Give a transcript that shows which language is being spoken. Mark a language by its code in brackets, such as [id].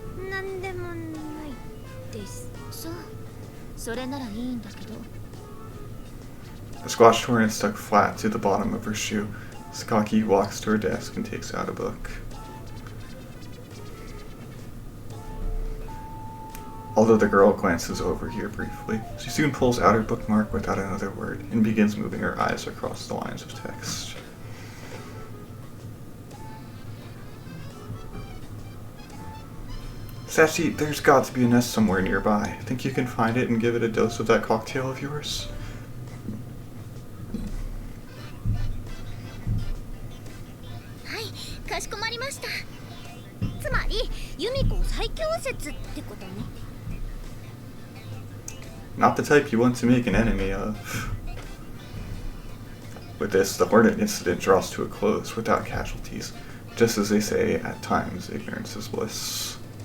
[ja] なんでもないです。そう、それならいいんだけど。 [en] The squashed hornet stuck flat to the bottom of her shoe. Sakaki walks to her desk and takes out a book. Although the girl glances over here briefly, she soon pulls out her bookmark without another word and begins moving her eyes across the lines of text. Sachi, there's got to be a nest somewhere nearby. Think you can find it and give it a dose of that cocktail of yours? [ja] はい、かしこまりました。つまり、ユミコ最強説ってことね。 [en] Not the type you want to make an enemy of. With this, the hornet incident draws to a close without casualties. Just as they say, at times, ignorance is bliss.